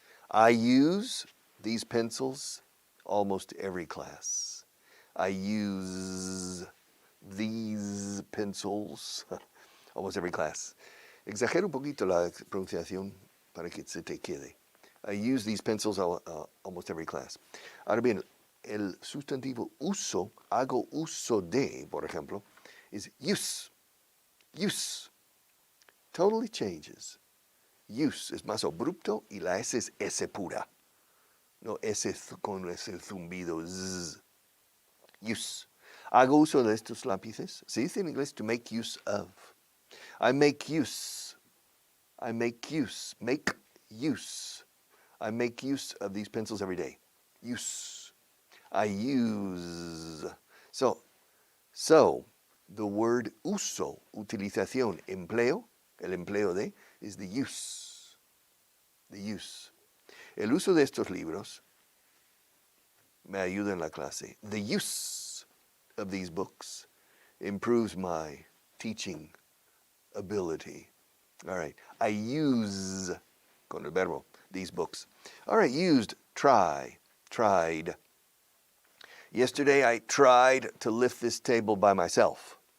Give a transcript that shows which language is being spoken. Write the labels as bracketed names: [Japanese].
[English] I use these pencils almost every class. I use these pencils almost every class. [Spanish] Exagero un poquito la pronunciación para que se te quede. [English] I use these pencils almost every class. [Spanish] Ahora bien, el sustantivo uso, hago uso de, por ejemplo, [English] is use. Use. Totally changes. [Spanish] Use es más abrupto y la S es S pura. No S con ese zumbido. Z. Use. Hago uso de estos lápices. Se dice en inglés [English] to make use of. I make use. I make use. Make use. I make use of these pencils every day. Use. I use. So the word uso, [Spanish] utilización, empleo, el empleo de, [English] is the use. The use. [Spanish] El uso de estos libros me ayuda en la clase. [English] The use of these books improves my teaching ability. All right. I use, [Spanish] con el verbo, [English] these books. All right, used, try, tried. Yesterday I tried to lift this table by myself.